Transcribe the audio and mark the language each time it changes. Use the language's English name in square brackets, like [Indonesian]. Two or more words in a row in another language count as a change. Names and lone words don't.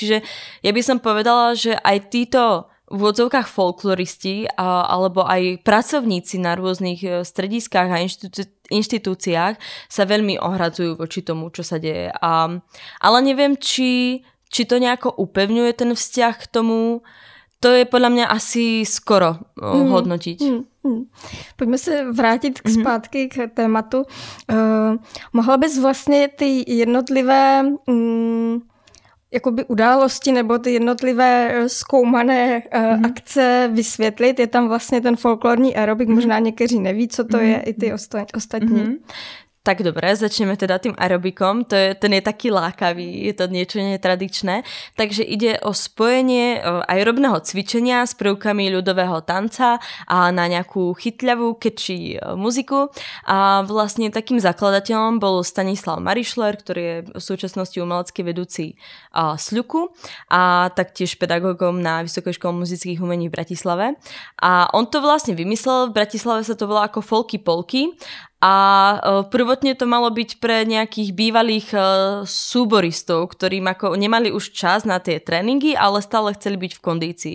[Slovak] Čiže ja by som povedala, že aj títo v odzovkách folkloristi alebo aj pracovníci na rôznych strediskách a inštitúciách sa veľmi ohradzujú voči tomu, čo sa deje. Ale neviem, či to nejako upevňuje ten vzťah k tomu. To je podľa mňa asi skoro hodnotiť. [Czech] Pojďme se vrátit zpátky k tématu. Mohla bys vlastně ty jednotlivé jakoby události nebo ty jednotlivé zkoumané akce vysvětlit? Je tam vlastně ten folklorní aerobik, možná někteří neví, co to je, i ty ostatní. [Slovak] Tak dobre, začneme teda tým aerobikom, ten je taký lákavý, je to niečo netradičné, takže ide o spojenie aerobného cvičenia s prvkami ľudového tanca a na nejakú chytľavú, catchy muziku a vlastne takým zakladateľom bol Stanislav Marišler, ktorý je v súčasnosti umelecký vedúci SLUKu a taktiež pedagógom na Vysokej škole muzických umení v Bratislave a on to vlastne vymyslel, v Bratislave sa to volá ako folky polky a prvotne to malo byť pre nejakých bývalých súboristov, ktorým ako nemali už čas na tie tréningy, ale stále chceli byť v kondícii.